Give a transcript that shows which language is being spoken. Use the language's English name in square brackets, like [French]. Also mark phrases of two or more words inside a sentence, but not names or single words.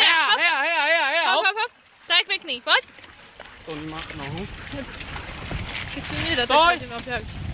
[Slovak] Heja, hop. heja, heja, heja, heja, Hop, hop! hop, hop. Tak pekný, poď. To nemá nohu. Keď si nedá, tak Stoj! pôjdeme opraviť.